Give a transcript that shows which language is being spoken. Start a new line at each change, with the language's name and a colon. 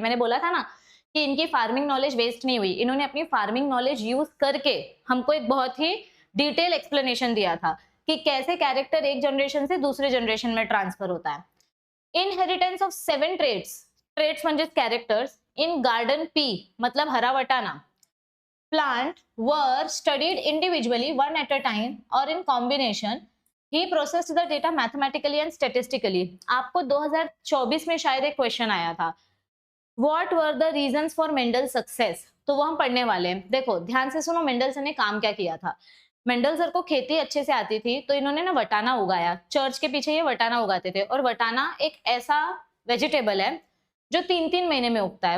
Hindi: मैंने बोला था ना कि इनकी फार्मिंग नॉलेज वेस्ट नहीं हुई, इन्होंने अपनी फार्मिंग नॉलेज यूज करके हमको एक बहुत ही डिटेल एक्सप्लेनेशन दिया था कि कैसे कैरेक्टर एक जनरेशन से दूसरे जनरेशन में ट्रांसफर होता है।
English: inheritance of 7 traits म्हणजे characters in garden pea,
Hindi: मतलब हरा वटाना
English: plant were studied individually one at a time or in combination. He processed the data mathematically and statistically.
Hindi: आपको 2024 में शायद एक क्वेश्चन आया था,
English: What were the reasons for Mendel's success?
Hindi: तो वो हम पढ़ने वाले हैं। देखो ध्यान से सुनो मेंडलसन ने काम क्या किया था। मेंडल सर को खेती अच्छे से आती थी, तो इन्होंने ना वटाना उगाया, चर्च के पीछे ये वटाना उगाते थे। और वटाना एक ऐसा वेजिटेबल है जो 3-3 महीने में उगता है।